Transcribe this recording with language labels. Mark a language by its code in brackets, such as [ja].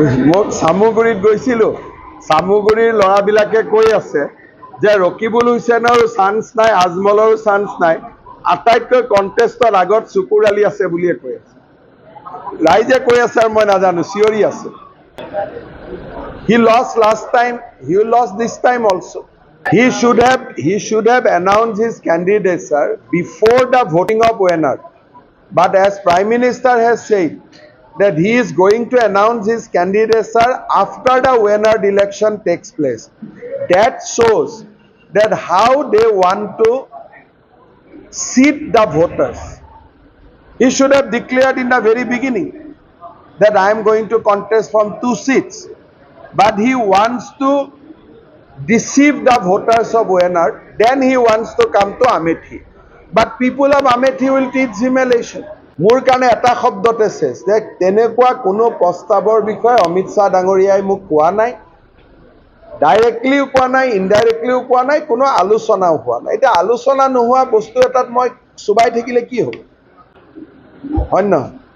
[as] মোক চামুগুৰিত গৈছিলোঁ, চামুগুৰিৰ ল'ৰাবিলাকে কৈ আছে যে ৰকিবুল হুছেইনৰো চান্স নাই, আজমলৰো চান্স নাই, আটাইতকৈ কণ্টেষ্টৰ আগত চকুৰালি আছে বুলিয়ে কৈ আছে। ৰাইজে কৈ আছে আৰু মই নাজানো, চিঞৰি আছে। [en] He lost last time, he lost this time also. He should have announced his candidature before the voting of winner. But as Prime Minister has said that he is going to announce his candidature after the winner election takes place. That shows that how they want to seat the voters. He should have declared in the very beginning that I am going to contest from 2 seats. But he wants to deceive the voters of Wayanad. Then he wants to come to Amethi. But people of Amethi will teach him a lesson. [as] মোৰ কাৰণে এটা শব্দতে শেষ যে তেনেকুৱা কোনো প্ৰস্তাৱৰ বিষয়ে অমিত শ্বাহ ডাঙৰীয়াই মোক কোৱা নাই, ডাইৰেক্টলিও কোৱা নাই, ইনডাইৰেক্টলিও কোৱা নাই, কোনো আলোচনাও হোৱা নাই। এতিয়া আলোচনা নোহোৱা বস্তু এটাত মই চুবাই থাকিলে কি হ'ব? হয় নহয়?